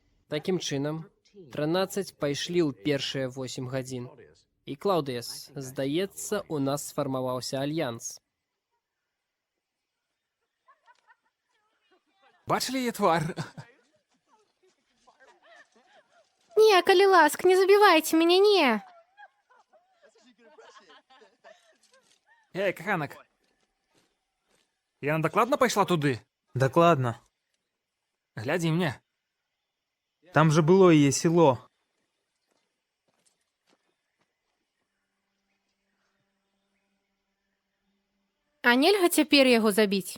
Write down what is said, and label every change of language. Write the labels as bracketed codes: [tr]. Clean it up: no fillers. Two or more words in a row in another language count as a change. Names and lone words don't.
[be] Такім чынам, 13 пайшлі ў першыя 8 гадзін. І, Клаўдыяс, здаецца, у нас сфармаваўся альянс. [uk] Бачили її твар? [be] Не, калі ласк, не забівайце мяне, не. Эй, каханак. Яна дакладна пайшла туды? [uk] Докладно. [be] Глядзі мне. [ru] Там же было ее село. [be] А нельга цяпер яго забіць?